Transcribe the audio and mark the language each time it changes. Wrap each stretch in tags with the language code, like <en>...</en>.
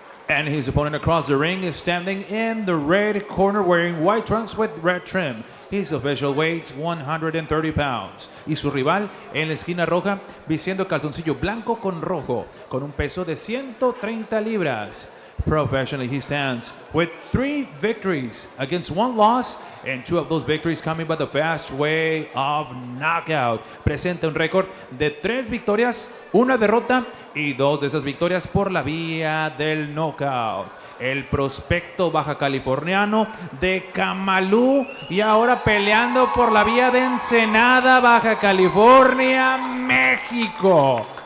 <en>And his opponent across the ring is standing in the red corner wearing white trunks with red trim. His official weight, 130 pounds.</en> <es>Y su rival en la esquina roja, vistiendo calzoncillo blanco con rojo, con un peso de 130 libras.</es> <en>Professionally, he stands with 3 victories against 1 loss, and 2 of those victories coming by the fast way of knockout.</en> <es>Presenta un récord de 3 victorias, 1 derrota y 2 de esas victorias por la vía del knockout. El prospecto baja californiano de Kamalu y ahora peleando por la vía de Ensenada, Baja California, México.</es>